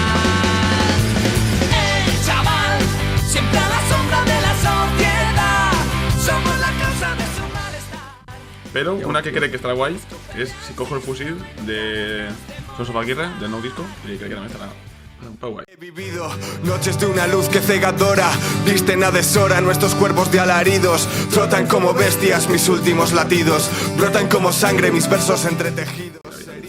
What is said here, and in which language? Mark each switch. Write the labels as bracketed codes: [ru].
[es] El chaval, siempre a la sombra de la sociedad. Somos la causa de su malestar. [ca] Però una que crec que estarà guai és Si cojo el fusil, de Soso Paquirre, del nou disco, i crec que també estarà un poc guai. [es] He vivido noches de una luz que cegadora. Visten a deshora nuestros cuerpos de alaridos. Frotan como bestias mis últimos latidos. Brotan como sangre mis versos entretejidos.